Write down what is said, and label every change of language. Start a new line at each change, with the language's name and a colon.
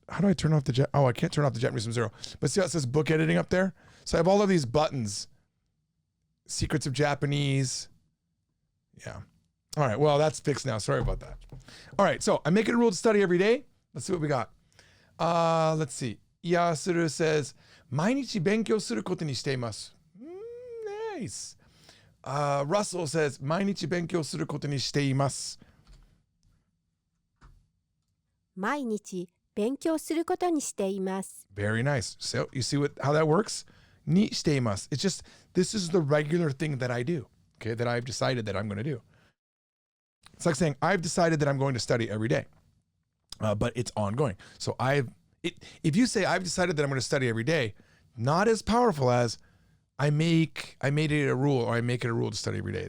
English: How do I turn off the, I can't turn off the Japanese from 0. But see how it says book editing up there? So I have all of these buttons. Secrets of Japanese. Yeah. All right, well, that's fixed now. Sorry about that. All right, so I make it a rule to study every day. Let's see what we got. Let's see. Yasuru says,
Japanese: 毎日勉強することにしています.
English: Nice. Russell says,
Japanese: 毎日勉強することにしています. 毎日勉強することにしています。
English: Very nice. So you see how that works? にしています. It's just, this is the regular thing that I do, okay, that I've decided that I'm going to do. It's like saying, I've decided that I'm going to study every day, but it's ongoing. So if you say, I've decided that I'm going to study every day, not as powerful as I made it a rule, or I make it a rule to study every day.